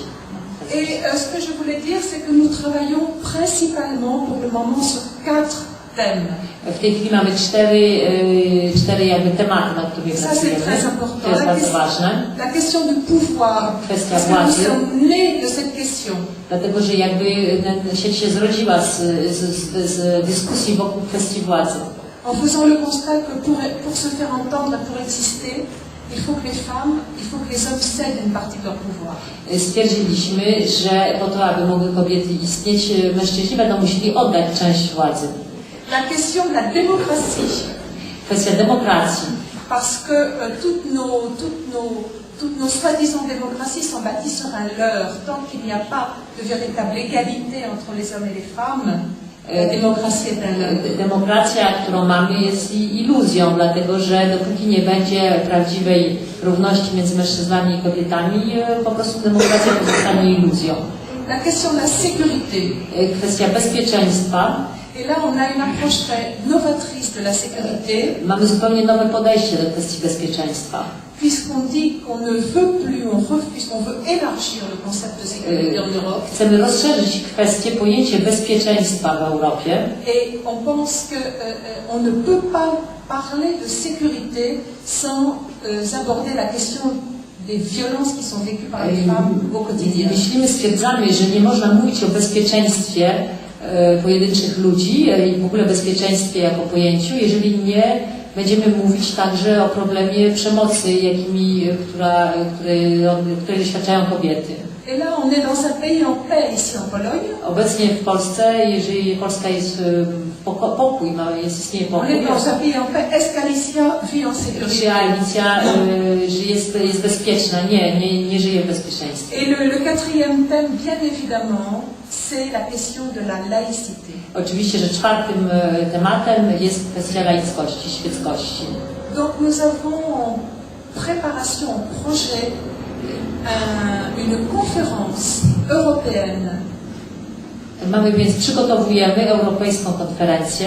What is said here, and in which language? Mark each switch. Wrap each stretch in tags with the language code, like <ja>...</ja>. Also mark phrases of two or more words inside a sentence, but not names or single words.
<fr>Et ce que je voulais dire, c'est que nous travaillons principalement pour le moment sur 4 thèmes.</fr> <pl>W tej chwili mamy cztery jakby tematy, nad którymi</pl> <fr>Ça, c'est</fr> <pl>pracujemy.</pl> <fr>très important.</fr> <pl>To jest bardzo ważne.</pl> <fr>La question du pouvoir,</fr> <pl>Kwestia</pl> <fr>parce que nous</fr> <pl>władzy.</pl> <fr>sommes nés de cette question.</fr> <pl>Dlatego, że jakby sieć się zrodziła z dyskusji wokół kwestii władzy.</pl> <fr>En faisant le constat que pour se faire entendre, pour exister, il faut que les femmes, il faut que les hommes cèdent une partie de leur pouvoir.</fr> <pl>Stwierdziliśmy, że po to, aby mogły kobiety istnieć, mężczyźni będą musieli oddać część władzy.</pl> <fr>La question de la démocratie,</fr> <pl>Kwestia demokracji.</pl> <fr>parce que toutes nos soi-disant démocraties sont bâties sur un leurre. Tant qu'il n'y a pas de véritable égalité entre les hommes et les femmes, la démocratie est un leurre.</fr> <pl>Demokracja, którą mamy, jest iluzją, dlatego że dopóki nie będzie prawdziwej równości między mężczyznami i kobietami, po prostu demokracja pozostanie iluzją.</pl> <fr>La question de la sécurité.</fr> <pl>Kwestia bezpieczeństwa.</pl> <fr>Et là, on a une approche très novatrice de la sécurité,</fr> <pl>Mamy zupełnie nowe podejście do kwestii bezpieczeństwa.</pl> <fr>puisqu'on dit qu'on ne veut plus, puisqu'on veut élargir le concept de sécurité en Europe.</fr> <pl>Chcemy rozszerzyć pojęcie bezpieczeństwa w Europie.</pl> <fr>Et on pense que on ne peut pas parler de sécurité sans aborder la question des violences qui sont vécues par les femmes au quotidien.</fr> <pl>Stwierdzamy, że nie można mówić o bezpieczeństwie pojedynczych ludzi i w ogóle bezpieczeństwie jako pojęciu, jeżeli nie będziemy mówić także o problemie przemocy, której doświadczają kobiety.</pl> <fr>Et là, on est dans un pays en paix, ici en Pologne.</fr> <pl>Obecnie w Polsce, jeżeli Polska jest pokój, istnieje</pl> <fr>On</fr> <pl>pokój,</pl> <fr>est dans un pays en paix. Est-ce qu'Alicia vit en sécurité?</fr> <pl>czy Alicja jest bezpieczna? Nie żyje w bezpieczeństwie.</pl> <fr>Et le quatrième thème, bien évidemment, c'est la question de la laïcité.</fr> <pl>Oczywiście, że czwartym tematem jest kwestia laickości, świeckości.</pl> <fr>Donc nous avons en préparation, en projet, une conférence européenne</fr> <pl>Przygotowujemy europejską konferencję.</pl>